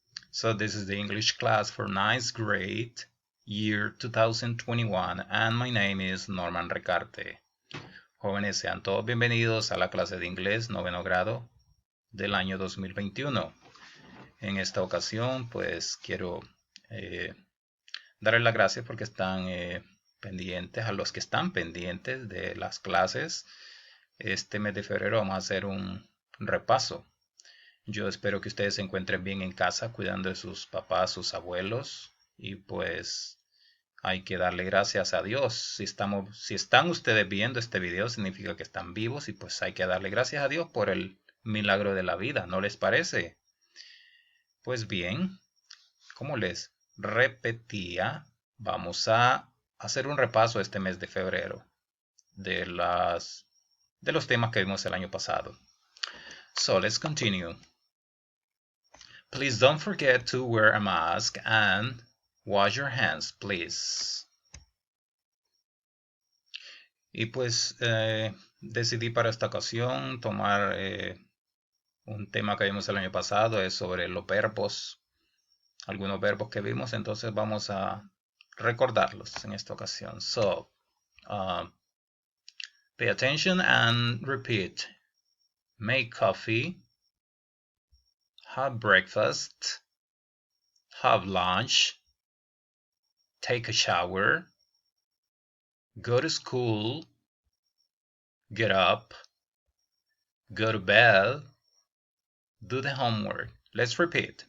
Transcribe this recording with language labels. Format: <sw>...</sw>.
<en>So, this is the English class for ninth grade, year 2021, and my name is Norman Recarte.</en> <es>Jóvenes, sean todos bienvenidos a la clase de inglés noveno grado del año 2021. En esta ocasión, pues quiero darles las gracias porque están pendientes, a los que están pendientes de las clases. Este mes de febrero vamos a hacer un repaso. Yo espero que ustedes se encuentren bien en casa, cuidando de sus papás, sus abuelos, y pues hay que darle gracias a Dios. Si están ustedes viendo este video, significa que están vivos y pues hay que darle gracias a Dios por el milagro de la vida, ¿no les parece? Pues bien, como les repetía, vamos a hacer un repaso este mes de febrero de los temas que vimos el año pasado.</es> <en>So let's continue. Please don't forget to wear a mask and wash your hands, please.</en> <es>Y pues decidí para esta ocasión tomar un tema que vimos el año pasado, es sobre los verbos, algunos verbos que vimos, entonces vamos a recordarlos en esta ocasión.</es> <en>So, pay attention and repeat. Make coffee, have breakfast, have lunch, take a shower, go to school, get up, go to bed, do the homework. Let's repeat.</en>